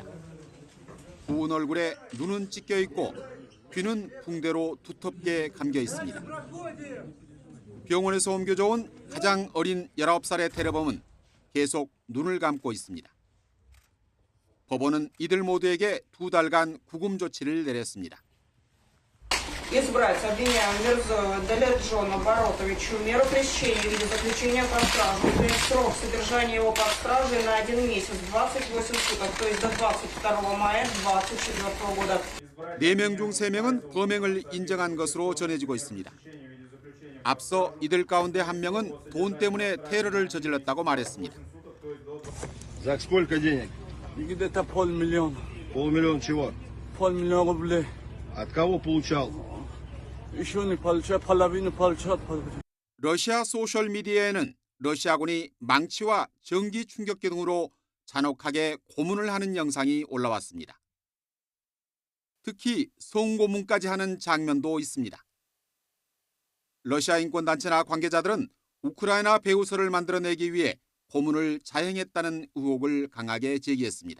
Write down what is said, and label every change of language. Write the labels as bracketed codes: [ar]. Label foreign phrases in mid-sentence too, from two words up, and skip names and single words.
[ko] 부은 얼굴에 눈은 찢겨 있고 귀는 붕대로 두텁게 감겨 있습니다. 병원에서 옮겨져 온 가장 어린 19살의 테러범은 계속 눈을 감고 있습니다. 법원은 이들 모두에게 2달간 구금 조치를 내렸습니다. [ru] Избрать обвиняемого Мирзоева Далерджона Баротовича меру пресечения в виде заключения под стражу, принять срок содержания его под стражей на 1 месяц, 28 суток, то есть до 22 мая 2024 года. [ko] 4명 중 3명은 범행을 인정한 것으로 전해지고 있습니다. 앞서 이들 가운데 1명은 돈 때문에 테러를 저질렀다고 말했습니다. [ru] За сколько денег? Где-то $500,000. $500,000 чего? $500,000 рублей. От кого получал? Еще не получал, половину получал. [ko] 러시아 소셜미디어에는 러시아군이 망치와 전기 충격기 등으로 잔혹하게 고문을 하는 영상이 올라왔습니다. 특히 성고문까지 하는 장면도 있습니다. 러시아 인권단체나 관계자들은 우크라이나 배우설을 만들어내기 위해 고문을 자행했다는 의혹을 강하게 제기했습니다.